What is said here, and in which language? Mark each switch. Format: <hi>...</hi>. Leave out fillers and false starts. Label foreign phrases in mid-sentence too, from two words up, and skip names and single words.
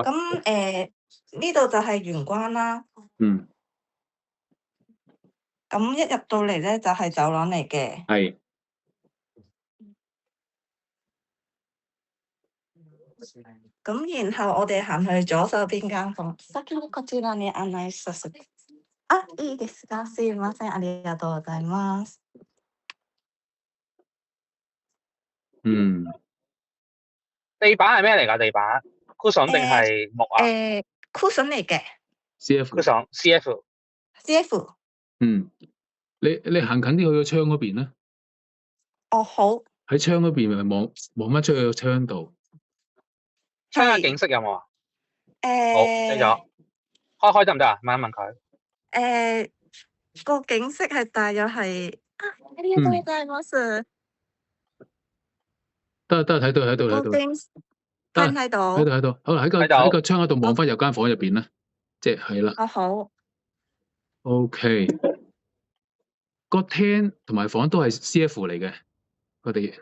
<yue>咁呢度就係玄關啦。嗯。咁一入到嚟咧就係走廊嚟嘅。係。咁然後我哋行去左手邊間房。</yue> <ja>先ほどこちらに案内させて。あ、いいですか。すいません、ありがとうございます。</ja> <yue>嗯。地板係咩嚟㗎？地板 cushion 定係木啊？cushion 嚟嘅。 CF。 CF。 CF。嗯。你行近啲去個窗嗰邊啦。哦，好。喺窗嗰邊咪望翻出去個窗度。窗嘅景色有冇啊？好，繼續。開得唔得啊？問一問佢。個景色係大約係</yue> <ja>ありがとうございます。</ja> <yue>得睇到。睇到。好啦，喺個窗嗰度望翻入間房入邊啦，即係啦。好。 OK。個廳同埋房都係 CF 嚟嘅，我哋。</yue>